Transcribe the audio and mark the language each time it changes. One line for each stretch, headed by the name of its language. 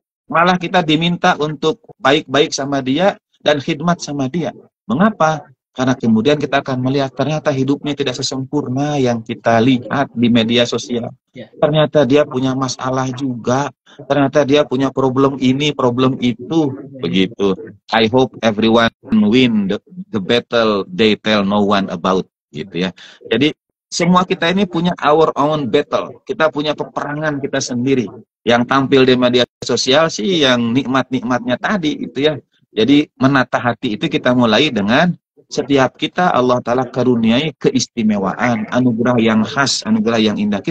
Indonesian: Malah kita diminta untuk baik-baik sama dia dan khidmat sama dia. Mengapa? Karena kemudian kita akan melihat ternyata hidupnya tidak sesempurna yang kita lihat di media sosial. Ternyata dia punya masalah juga. Ternyata dia punya problem ini, problem itu. Begitu.
English: I hope everyone win the battle they tell no one about.
Indonesian: Gitu ya. Jadi semua kita ini punya
English: our own battle.
Indonesian: Kita punya peperangan kita sendiri. Yang tampil di media sosial sih yang nikmat-nikmatnya tadi itu ya. Jadi menata hati itu kita mulai dengan setiap kita Allah Ta'ala karuniai keistimewaan, anugerah yang khas, anugerah yang indah.